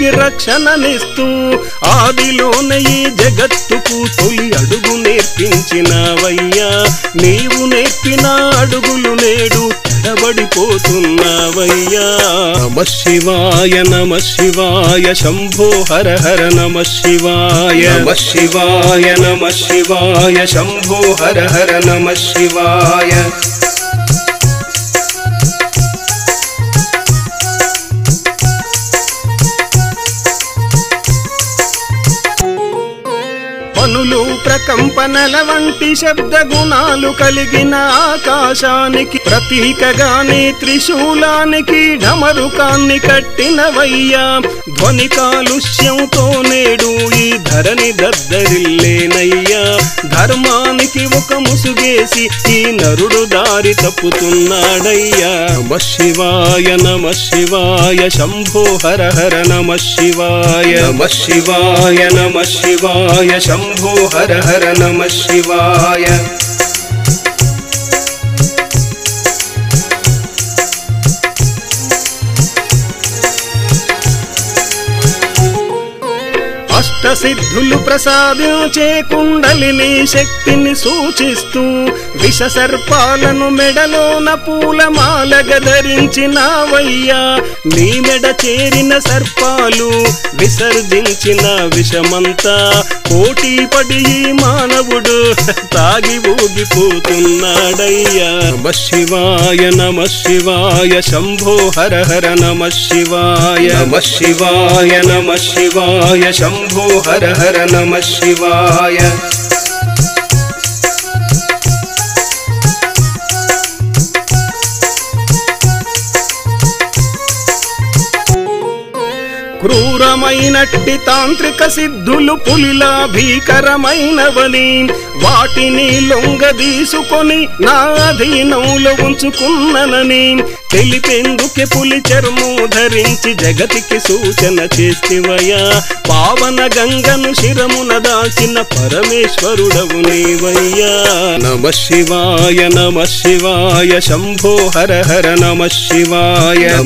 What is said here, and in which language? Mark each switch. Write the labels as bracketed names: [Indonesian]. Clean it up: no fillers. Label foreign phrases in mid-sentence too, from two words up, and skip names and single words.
[Telugu] రక్షణనిస్తూ ఆదిలోనే ఈ జగత్తుకు తొలి అడుగు నేర్పించినవయ్యా నీవు నేర్పిన అడుగులు నేడు తడబడిపోతున్నవయ్యా [Sanskrit] నమః శివాయ శంభో హర హర నమః శివాయ शंभो हर हर नमः शिवाय [Telugu] పనులు ప్రకంపనల వంటి శబ్ద గుణాలు కలిగిన ఆకాశానికి ప్రతీకగానే త్రిశూలానికి ఢమరుకాన్ని కట్టినవయ్యా ధ్వని కాలుష్యంతో నేడు ఈ ధరణి దద్దరిల్లేనయ్యా ధర్మానికి ఒక ముసుగేసి ఈ నరుడు దారి తప్పుతున్నాడయ్యా [Sanskrit] నమః శివాయ శంభో హర హర నమః శివాయ शंभो हर हर नमः शिवाय [Telugu] అష్టసిద్ధులు ప్రసాదించే కుండలిని శక్తిని సూచిస్తూ విష సర్పాలను మెడలోన పూలమాలగా ధరించినవయ్యా నీ మెడ చేరిన సర్పాలు విసర్జించిన విషమంతా పోటీ పడి మానవుడు తాగి ఊగిపోతున్నాడయ్యా [Sanskrit] నమః శివాయ శంభో హర హర నమః శివాయ शंभो हर हर नमः शिवाय [Telugu] క్రూరమైనట్టి తాంత్రిక సిద్ధులు పులిలా భీకరమైనవని వాటిని లొంగదీసుకొని నా అధీనంలో ఉంచుకున్ననని తెలిపేందుకే పులి చర్మం ధరించి జగతికి సూచన చేస్తివయ్యా పావన గంగను శిరమున దాచిన పరమేశ్వరుడవు నీవయ్యా [Sanskrit] నమః శివాయ శంభో హర హర నమః శివాయ